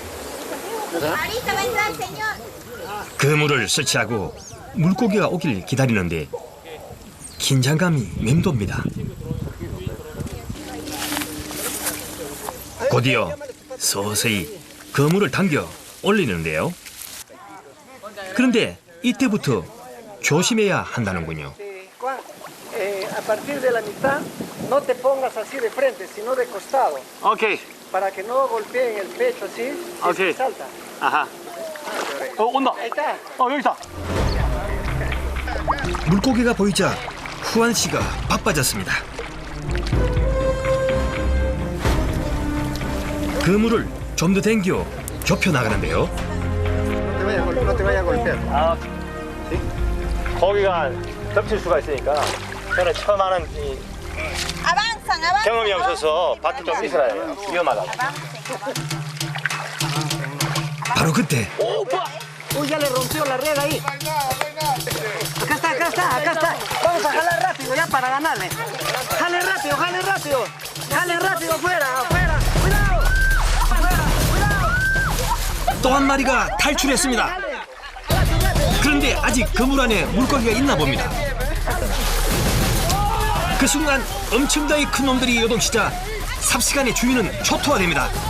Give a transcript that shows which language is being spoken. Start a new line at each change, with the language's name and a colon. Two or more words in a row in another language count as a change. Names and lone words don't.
Korean: 그물을 설치하고 물고기가 오길 기다리는데 긴장감이 맴돕니다. 곧이어 서서히 그물을 당겨 올리는데요. 그런데 이때부터 조심해야 한다는군요.
Spanish: A partir de la mitad, no te pongas así de frente, sino de costado.
Korean: 오케이.
Spanish: Para que no golpeen el pecho así. Okay. Salta.
Korean: 아하. 온다.
Spanish: Ahí está.
Korean: 여기 있다. 물고기가 보이자 후안 씨가 바빠졌습니다. 그물을 좀 더 당겨 좁혀 나가는데요.
Spanish: No te vaya a golpear.
Korean: 아, 고기가 덮칠 수가 있으니까 저는 처음 하는 이 경험이 없어서 밖에 좀 있어야 해요. 위험하다. 바로 그때
Spanish: Uy, ya le rompió la red ahí. Acá está. Vamos a jalar rápido ya para ganarle. Jale rápido. Jale rápido, fuera. Cuidado.
Korean: 또 한 마리가 탈출했습니다. 그런데 아직 그물 안에 물고기가 있나 봅니다. 그 순간 엄청나게 큰 놈들이 요동치자 삽시간에 주인은 초토화됩니다.